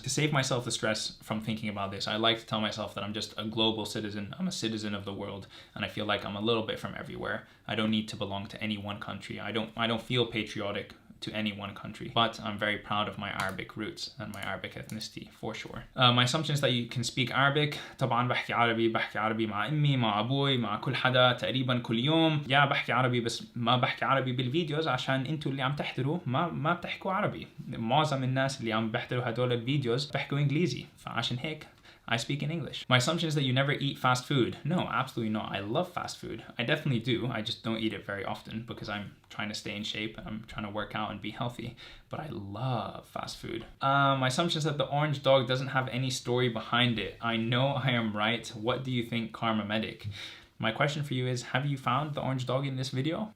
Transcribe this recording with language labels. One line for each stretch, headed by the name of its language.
English: To save myself the stress from thinking about this, I like to tell myself that I'm just a global citizen. I'm a citizen of the world. And I feel like I'm a little bit from everywhere. I don't need to belong to any one country. I don't feel patriotic to any one country, but I'm very proud of my Arabic roots and my Arabic ethnicity for sure. My assumption is that you can speak Arabic.
Arabic: طبعا بحكي عربي مع أمي مع أبوي مع كل حدا تقريبا كل يوم. بحكي عربي بس ما بحكي عربي بالفيديوز عشان انتوا اللي عم تحضروا ما بتحكوا عربي. معظم الناس اللي عم بيحضروا هدول الفيديوز بيحكوا إنجليزي، فعشان هيك
English: I speak in English. My assumption is that you never eat fast food. No, absolutely not. I love fast food. I definitely do. I just don't eat it very often because I'm trying to stay in shape. I'm trying to work out and be healthy. But I love fast food. My assumption is that the orange dog doesn't have any story behind it. I know I am right. What do you think, Karma Medic? My question for you is, have you found the orange dog in this video?